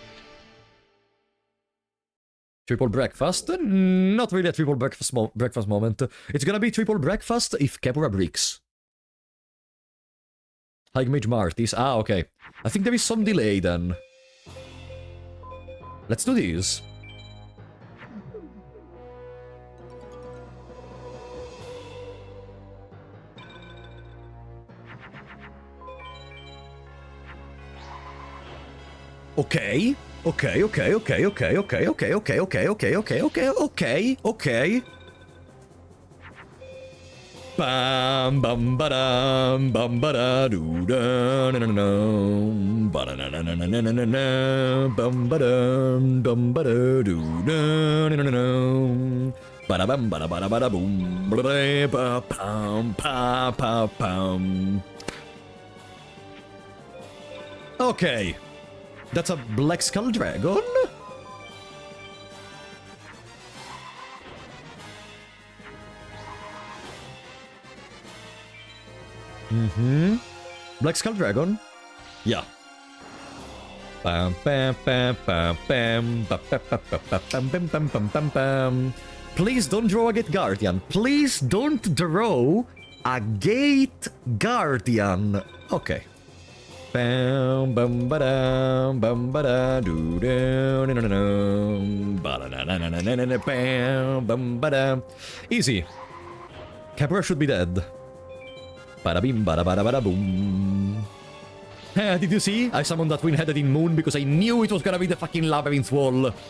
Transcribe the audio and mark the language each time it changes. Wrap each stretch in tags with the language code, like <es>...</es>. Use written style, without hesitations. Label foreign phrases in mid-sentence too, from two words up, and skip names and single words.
<en>Triple breakfast? Not really a triple breakfast moment. It's gonna be triple breakfast if Kepura bricks. High Mage Martis. Ah, okay. I think there is some delay then. Let's do this. Okay. Bam bam badam bam bada doo da na na na bada na na na na na na na bam badam bam bada doo da na na na bada bam bada boom ba pam pa pa pam. Okay, that's a Black Skull Dragon. Black Skull Dragon? Yeah. Bam bam bam bam bam bam bam bam bam bam bam bam. Please don't draw a Gate Guardian. Please don't draw a Gate Guardian. Okay. Bam bam badam bam bada doo da na na na bada na na na na na na bam bam badam. Easy. Kepura should be dead. Bada bim, bada bada bada boom. Did you see? I summoned that twin-headed in moon because I knew it was gonna be the fucking labyrinth wall.</en>